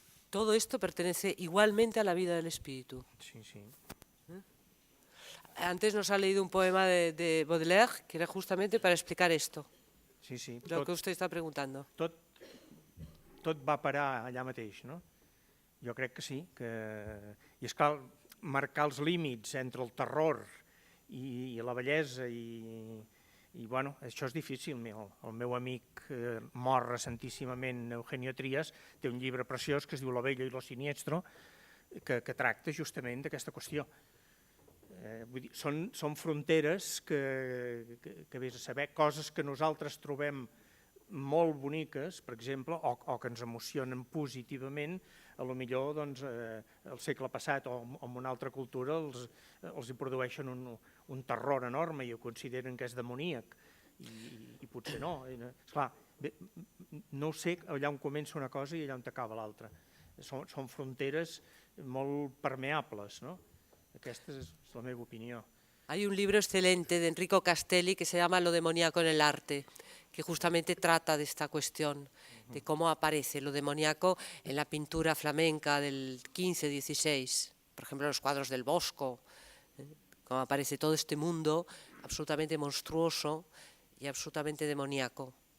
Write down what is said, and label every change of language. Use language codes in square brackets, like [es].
[es] Todo esto pertenece igualmente a la vida del espíritu. Sí, sí. Antes nos ha leído un poema de Baudelaire que era justamente para explicar esto. Sí, sí. Lo que usted está preguntando. [ca] Tot va parar allà mateix, no? Jo crec que sí. I és clar, marcar els límits entre el terror i la bellesa i bueno, això és difícil. El meu amic mort recentíssimament, Eugenio Trías, té un llibre preciós que es diu Lo bello y lo siniestro, que tracta justament d'aquesta qüestió. Vull dir, són fronteres que vés a saber, coses que nosaltres trobem molt boniques, per exemple, o que ens emocionen positivament, a lo millor el segle passat o en una altra cultura els hi produeixen un terror enorme i ho consideren que és demoníac, i potser no. Esclar, no sé allà on comença una cosa i allà on acaba l'altra. Són fronteres molt permeables, no? Aquesta és la meva opinió. [es] Hay un libro excelente de Enrico Castelli que se llama Lo demoníaco en el arte, que justamente trata de esta cuestión, de cómo aparece lo demoníaco en la pintura flamenca del 15-16, por ejemplo, los cuadros del Bosco, cómo aparece todo este mundo absolutamente monstruoso y absolutamente demoníaco.